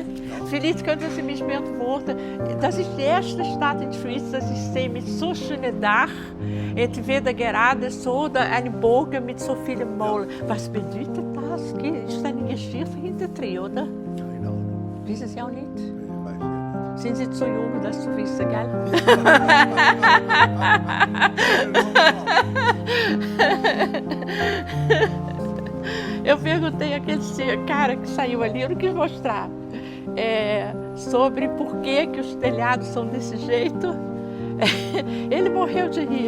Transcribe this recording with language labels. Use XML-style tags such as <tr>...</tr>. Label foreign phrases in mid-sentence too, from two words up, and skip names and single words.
<de>Vielleicht können Sie mich beantworten. Das ist die erste Stadt in der Schweiz, das ich sehe mit so schönem Dach, entweder gerade so oder ein Bogen mit so vielen Mauern. Was bedeutet das? Ist eine Geschichte hinter drin, oder? Keine Ahnung. Wissen Sie auch nicht? Weiß ich nicht. Sind Sie zu jung, das zu wissen, gell?</de> <pt>Eu perguntei àquele cara que saiu ali, eu não quis mostrar, sobre por que os telhados são desse jeito. Ele morreu de rir.</pt>